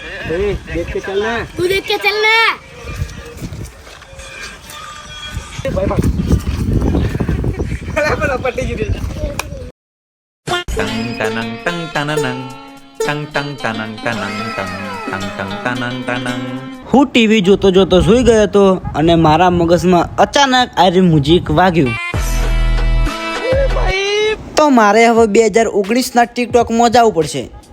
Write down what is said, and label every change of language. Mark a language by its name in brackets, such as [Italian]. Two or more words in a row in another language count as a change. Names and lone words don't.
[Hindi] देख के चलना, तू देख के चलना। भाई भाई बोला पट्टी गिरी tang tanang tang tananang tang tang tanang tanang tang tang tang tanang tanang. [Gujarati] હું ટીવી જોતો જોતો સૂઈ ગયો હતો અને મારા મગજમાં અચાનક આ મ્યુઝિક વાગ્યું. તો મારે હવે 2019ના ટિકટોકમાં જવું પડશે.